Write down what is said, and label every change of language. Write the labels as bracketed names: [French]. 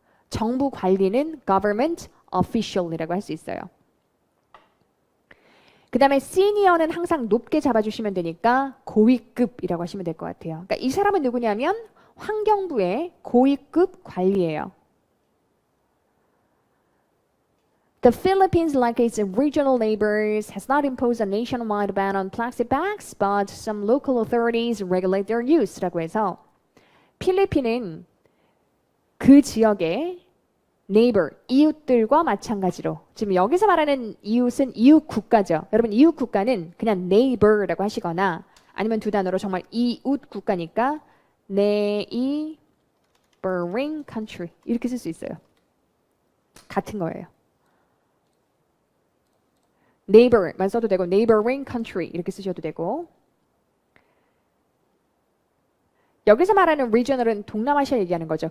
[Korean] 정부 관리는 Government Official이라고 할 수 있어요. 그 다음에 Senior는 항상 높게 잡아주시면 되니까 고위급이라고 하시면 될 것 같아요. 그러니까 이 사람은 누구냐면 환경부의 고위급 관리예요. [English] The Philippines, like its regional neighbors, has not imposed a nationwide ban on plastic bags, but some local authorities regulate their use라고 해서 [Korean] 필리핀은 그 지역의 neighbor, 이웃들과 마찬가지로 지금 여기서 말하는 이웃은 이웃 국가죠. 여러분 이웃 국가는 그냥 neighbor라고 하시거나 아니면 두 단어로 정말 이웃 국가니까 neighboring country 이렇게 쓸 수 있어요. 같은 거예요. neighbor만 써도 되고 neighboring country 이렇게 쓰셔도 되고 여기서 말하는 regional은 동남아시아 얘기하는 거죠.